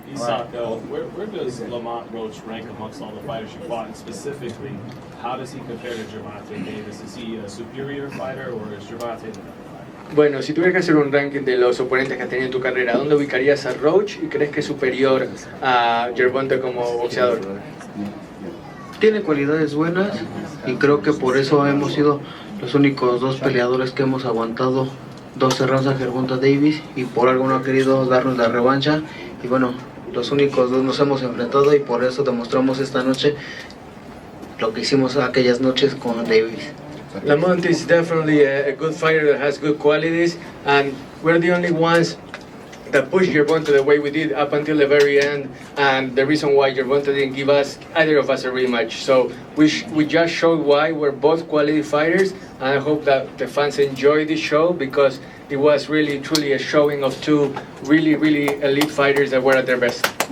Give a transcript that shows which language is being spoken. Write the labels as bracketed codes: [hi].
[en] Isak, where does Lamont Roach rank amongst all the fighters you fought? And specifically, how does he compare to Gervonta Davis? Is he a superior fighter or is Gervonta the better fighter? [es] Bueno, si tuvieras que hacer un ranking de los oponentes que has tenido en tu carrera, ¿dónde ubicarías a Roach y crees que es superior a Gervonta como boxeador? Tiene cualidades buenas y creo que por eso hemos sido los únicos dos peleadores que hemos aguantado 12 rounds a Gervonta Davis, y por algo no ha querido darnos la revancha. Y bueno, los únicos dos nos hemos enfrentado y por eso demostramos esta noche lo que hicimos aquellas noches con Davis. [en] Lamont is definitely a good fighter that has good qualities, and we're the only ones that pushed Gervonta the way we did up until the very end, and the reason why Gervonta didn't give us, either of us, a rematch. So we just showed why we're both quality fighters, and I hope that the fans enjoy this show because it was really, truly a showing of two really, really elite fighters that were at their best.